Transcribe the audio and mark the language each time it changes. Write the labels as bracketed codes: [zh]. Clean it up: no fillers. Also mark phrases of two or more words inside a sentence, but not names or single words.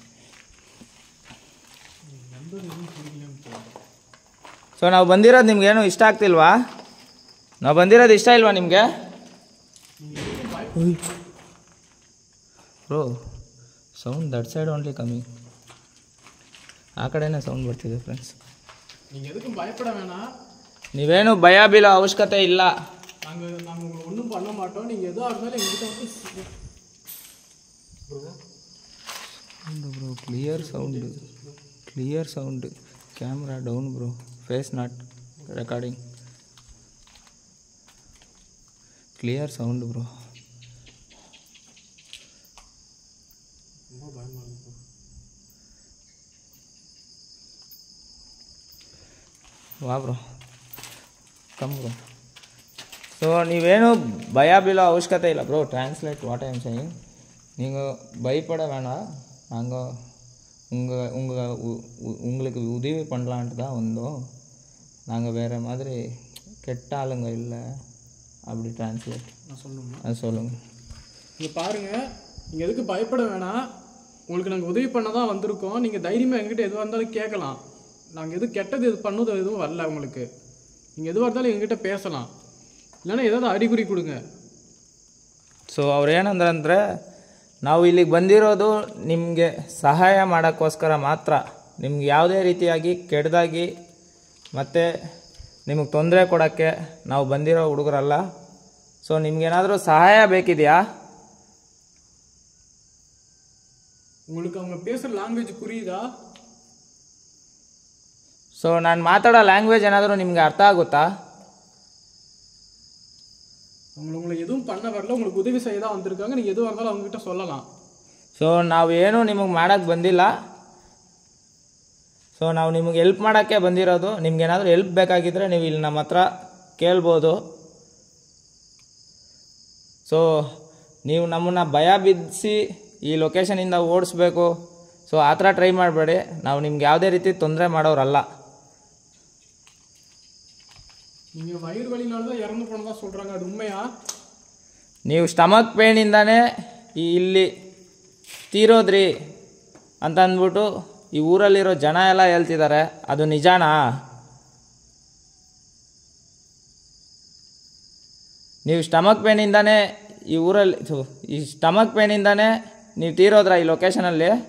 [kn] ಸೊ ನಾವು ಬಂದಿರೋದು ನಿಮ್ಗೇನು ಇಷ್ಟ ಆಗ್ತಿಲ್ವಾ? ನಾವು ಬಂದಿರೋದು ಇಷ್ಟ ಇಲ್ವಾ ನಿಮಗೆ? [en] bro sound that side only [kn] ಕಮ್ಮಿ. ಆ ಕಡೆನೇ ಸೌಂಡ್ ಬರ್ತಿದೆ ಫ್ರೆಂಡ್ಸ್. [ta] நீங்கள் எதுக்கும் பயப்பட வேணாம். [kn] ನೀವೇನು ಭಯ ಬೀಳೋ ಅವಶ್ಯಕತೆ ಇಲ್ಲ. [ta] நாங்கள் உங்களை ஒன்றும் பண்ண மாட்டோம். நீங்கள் எதுவாக இருந்தாலும் எங்ககிட்ட வந்து [en] bro clear sound. camera down bro, face not recording. clear sound bro. va bro, come bro. [kn] ಸೊ ನೀವೇನು ಭಯ ಬೀಳೋ ಅವಶ್ಯಕತೆ ಇಲ್ಲ ಬ್ರೋ. [en] translate what I am saying. [ta] நீங்கள் பயப்பட வேணாம். நாங்கள் உங்களுக்கு உதவி பண்ணலான்ட்டு தான் வந்தோம். நாங்கள் வேறு மாதிரி கெட்ட ஆளுங்க இல்லை. அப்படி டிரான்ஸ்லேட் நான் சொல்லணுமா? அது சொல்லுங்கள். நீங்கள் பாருங்கள், நீங்கள் எதுக்கு பயப்பட வேணாம். உங்களுக்கு நாங்கள் உதவி பண்ண தான் வந்திருக்கோம். நீங்கள் தைரியமாக எங்ககிட்ட எதுவாக இருந்தாலும் கேட்கலாம். நாங்கள் எதுவும் கெட்டது பண்ணது எதுவும் வரல உங்களுக்கு. நீங்கள் எதுவாக இருந்தாலும் எங்ககிட்ட பேசலாம். இல்லைன்னா ஏதாவது அறிகுறி கொடுங்க. [kn] ಸೊ ಅವ್ರು ಏನಂದ್ರೆ, ನಾವು ಇಲ್ಲಿಗೆ ಬಂದಿರೋದು ನಿಮಗೆ ಸಹಾಯ ಮಾಡೋಕ್ಕೋಸ್ಕರ ಮಾತ್ರ. ನಿಮ್ಗೆ ಯಾವುದೇ ರೀತಿಯಾಗಿ ಕೆಟ್ಟದಾಗಿ ಮತ್ತು ನಿಮಗೆ ತೊಂದರೆ ಕೊಡೋಕ್ಕೆ ನಾವು ಬಂದಿರೋ ಹುಡುಗರಲ್ಲ. ಸೊ ನಿಮ್ಗೇನಾದರೂ ಸಹಾಯ ಬೇಕಿದೆಯಾ? [ta] உங்களுக்கு அவங்க பேசுகிற ಲ್ಯಾಂಗ್ವೇಜ್ புரியுதா? [kn] ಸೊ ನಾನು ಮಾತಾಡೋ ಲ್ಯಾಂಗ್ವೇಜ್ ಏನಾದರೂ ನಿಮಗೆ ಅರ್ಥ ಆಗುತ್ತಾ? [ta] உங்களை எதுவும் பண்ண வரல. உங்களுக்கு உதவி செய்ய தான் வந்திருக்காங்க. நீங்கள் எதுவாக இருந்தாலும் அவங்ககிட்ட சொல்லலாம். [kn] ಸೊ ನಾವೇನು ನಿಮಗೆ ಮಾಡೋಕ್ಕೆ ಬಂದಿಲ್ಲ. ಸೊ ನಾವು ನಿಮಗೆ ಹೆಲ್ಪ್ ಮಾಡೋಕ್ಕೆ ಬಂದಿರೋದು. ನಿಮ್ಗೇನಾದರೂ ಹೆಲ್ಪ್ ಬೇಕಾಗಿದ್ದರೆ ನೀವು ಇಲ್ಲಿ ನಮ್ಮ ಹತ್ರ ಕೇಳ್ಬೋದು. ಸೊ ನೀವು ನಮ್ಮನ್ನು ಭಯ ಬಿಡಿಸಿ ಈ ಲೊಕೇಶನಿಂದ ಓಡಿಸ್ಬೇಕು, ಸೊ ಆ ಥರ ಟ್ರೈ ಮಾಡಬೇಡಿ. ನಾವು ನಿಮ್ಗೆ ಯಾವುದೇ ರೀತಿ ತೊಂದರೆ ಮಾಡೋರಲ್ಲ. [ta] நீங்கள் வயிறு வலினால தான் இறந்து போனதா சொல்கிறாங்க. அது உண்மையா? [kn] ನೀವು [en] stomach painಿಂದಾನೇ [kn] ಇಲ್ಲಿ ತೀರೋದ್ರಿ ಅಂತ ಅಂದ್ಬಿಟ್ಟು ಈ ಊರಲ್ಲಿರೋ ಜನ ಎಲ್ಲ ಹೇಳ್ತಿದ್ದಾರೆ. ಅದು ನಿಜಾನಾ? ನೀವು [en] stomach painಿಂದಾನೇ [kn] ಈ [en] stomach painಿಂದಾನೇ [kn] ನೀವು ತೀರೋದ್ರಾ ಈ ಲೊಕೇಶನಲ್ಲಿ?